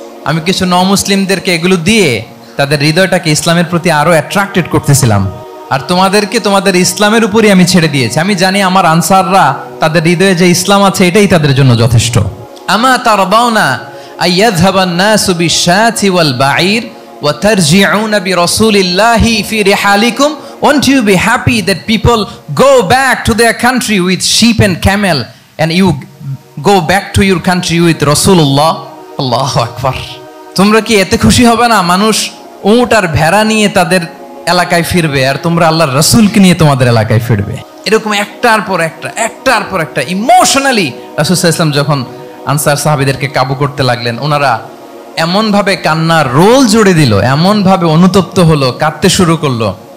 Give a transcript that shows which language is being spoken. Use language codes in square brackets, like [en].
[bn] আমি কিছু মুসলিমদেরকে এগুলো দিয়ে তাদের হৃদয়টাকে ইসলামের প্রতি আরো অ্যাট্রাক্টেড করতেছিলাম, আর তোমাদেরকে তোমাদের ইসলামের উপরই আমি ছেড়ে দিয়েছি। আমি জানি আমার আনসাররা, তাদের হৃদয়ে যে ইসলাম আছে এটাই তাদের জন্য যথেষ্ট। [ar] আমা তারদাউনা আইয়াযহাবান নাসু বিশাতি ওয়াল বাঈর وَتَرْجِعُونَ بِرَسُولِ اللَّهِ فِي رِحَالِكُمْ. [en] Won't you be happy that people go back to their country with sheep and camel, and you go back to your country with Rasulullah? [ar] Allahu Akbar. [bn] তোমরা কি এতে খুশি হবে না? মানুষ উট আর ভেড়া নিয়ে তাদের এলাকায় ফিরবে, আর তোমরা আল্লাহর রাসূলকে নিয়ে তোমাদের এলাকায় ফিরবে। এরকম একটার পর একটা ইমোশনালি রাসূল সাল্লাল্লাহু আলাইহি ওয়াসাল্লাম যখন আনসার সাহাবীদেরকে কাবু করতে লাগলেন, ওনারা এমনভাবে কান্নার রোল জুড়ে দিল, এমনভাবে অনুতপ্ত হলো, কাঁদতে শুরু করলো।